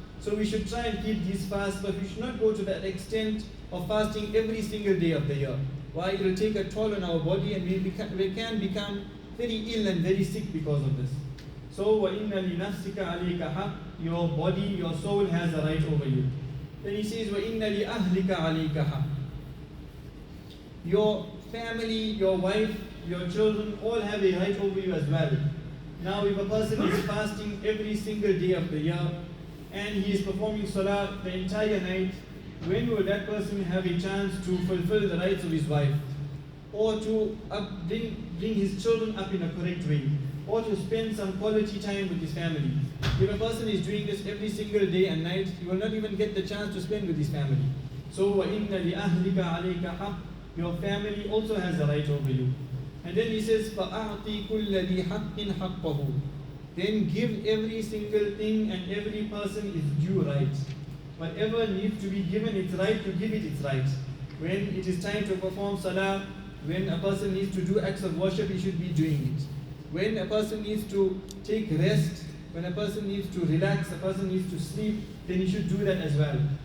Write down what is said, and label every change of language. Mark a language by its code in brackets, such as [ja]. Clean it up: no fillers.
[en] So we should try and keep these fasts, but we should not go to that extent of fasting every single day of the year. Why? It will take a toll on our body and we can become very ill and very sick because of this. So, [ar] وَإِنَّ لِنَفْسِكَ عَلَيْكَ حَقٍّ, [en] your body, your soul has a right over you. Then he says, [ar] وَإِنَّ لِأَهْلِكَ عَلَيْكَ حَقٍّ. [en] Your family, your wife, your children all have a right over you as well. Now if a person is fasting every single day of the year and he is performing salah the entire night, when will that person have a chance to fulfill the rights of his wife? Or to bring his children up in a correct way? Or to spend some quality time with his family? If a person is doing this every single day and night, he will not even get the chance to spend with his family. So [ar] وَإِنَّ لِأَهْلِكَ عَلَيْكَ حَقٍّ, [en] your family also has a right over you. And then he says, [ar] فَأَعْطِي كُلَّ ذِي حَقٍّ حَقَّهُ. [en] Then give every single thing and every person its due right. Whatever needs to be given its right, to give it its right. When it is time to perform salah, when a person needs to do acts of worship, he should be doing it. When a person needs to take rest, when a person needs to relax, a person needs to sleep, then he should do that as well.